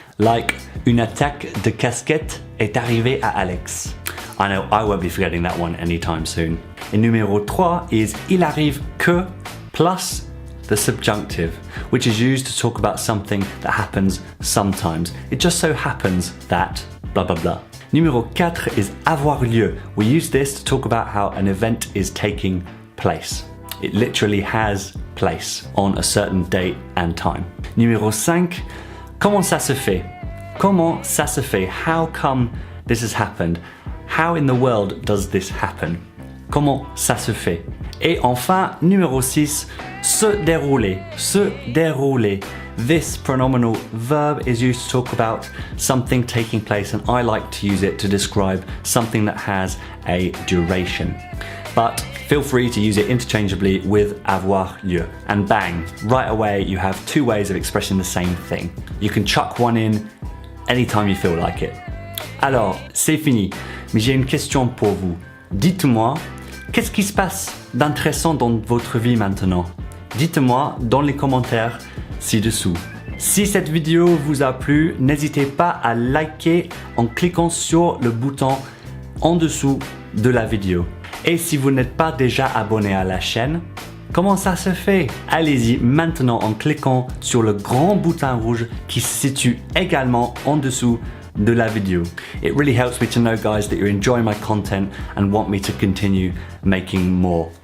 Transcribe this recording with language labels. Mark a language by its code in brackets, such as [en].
[fr] Like une attaque de casquette est arrivée à Alex. [en] I know I won't be forgetting that one anytime soon. And numéro 3 is [fr] il arrive que [en] plus the subjunctive, which is used to talk about something that happens sometimes. It just so happens that blah blah blah. Numéro 4 is [fr] avoir lieu. [en] We use this to talk about how an event is taking place. It literally has place on a certain date and time. [fr] Numéro 5, comment ça se fait? Comment ça se fait? [en] How come this has happened? How in the world does this happen? [fr] Comment ça se fait? Et enfin, numéro 6, se dérouler. Se dérouler. [en] This pronominal verb is used to talk about something taking place, and I like to use it to describe something that has a duration. But feel free to use it interchangeably with [fr] avoir lieu. [en] And bang, right away you have two ways of expressing the same thing. You can chuck one in anytime you feel like it. [fr] Alors, c'est fini, mais j'ai une question pour vous. Dites-moi, qu'est-ce qui se passe d'intéressant dans votre vie maintenant? Dites-moi dans les commentaires ci-dessous. Si cette vidéo vous a plu, n'hésitez pas à liker en cliquant sur le bouton en dessous de la vidéo. Et si vous n'êtes pas déjà abonné à la chaîne, comment ça se fait? Allez-y maintenant en cliquant sur le grand bouton rouge qui se situe également en dessous de la vidéo. [en] It really helps me to know, guys, that you're enjoying my content and want me to continue making more.